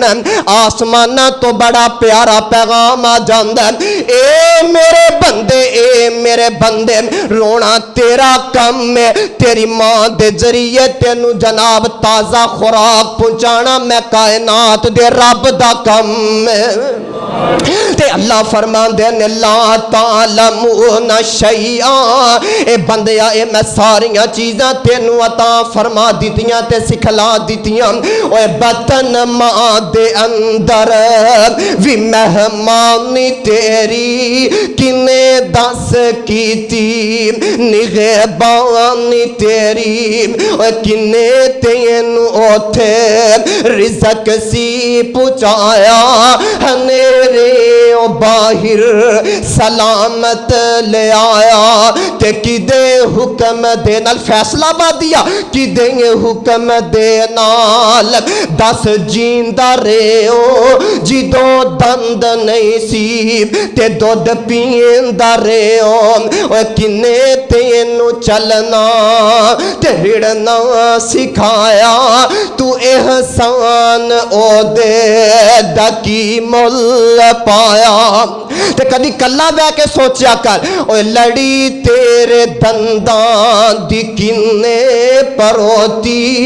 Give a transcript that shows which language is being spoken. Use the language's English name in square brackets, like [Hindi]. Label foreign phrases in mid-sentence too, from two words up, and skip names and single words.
[Punjabi] آسمانہ تو بڑا پیارا پیغام آ جاندا ہے، اے میرے بندے، اے میرے بندے، رونا تیرا کم ہے، تیری ماں دے ذریعے تینو جناب تازہ خوراک پہنچانا میں کائنات دے رب دا کم ہے۔ تے اللہ فرماندے نے [Arabic] لا تعلمون شیئا [Punjabi] اے بندیا اے میں ساریاں چیزاں تینوں عطا فرما دیتیاں تے سکھلا دیتیاں اوے بطن ماں دے اندر وی مہمانی تیری کنے دس کیتی نگہبانی تیری اوے کنے تینوں اوتھے رزق سی پہنچایا ہنیرے او باہر سلامت لے آیا تے کدے حکم دے نال فیصلہ بادیا کدے حکم دے نال دس جیندہ رہو جدو دند نہیں سی تے دودھ پیندہ رہو کنے تینو چلنا تے رڑنا سکھایا تو احسان او دے دکی مل پایا تے کدی کلا بے کے سوچیا کر اوے لڑی تیرے دندان دی کنے پروتی